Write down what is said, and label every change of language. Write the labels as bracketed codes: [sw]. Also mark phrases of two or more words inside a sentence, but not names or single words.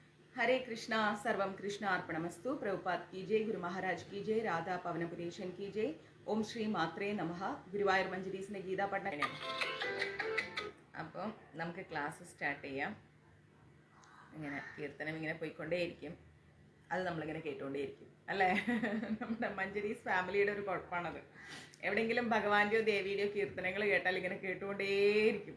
[hi] हरे कृष्णा सर्वम कृष्ण अर्पणमस्तु प्रभुपाद की जय गुरु महाराज की जय राधा पवनपुरेशन की जय [ml] ഓം ശ്രീ മാത്രേ നമഃ ഗുരുവായൂർ മഞ്ജരീസിന്റെ ഗീതാ പഠനം. അപ്പം നമുക്ക് [en] class start [ml] ചെയ്യാം. ഇങ്ങനെ കീർത്തനം ഇങ്ങനെ പോയിക്കൊണ്ടേയിരിക്കും, അത് നമ്മളിങ്ങനെ കേട്ടുകൊണ്ടേയിരിക്കും അല്ലേ. നമ്മുടെ മഞ്ജരീസ് ഫാമിലിയുടെ ഒരു കുഴപ്പമാണത്. എവിടെയെങ്കിലും ഭഗവാന്റെയോ ദേവിയുടെയോ കീർത്തനങ്ങൾ കേട്ടാൽ ഇങ്ങനെ കേട്ടുകൊണ്ടേയിരിക്കും.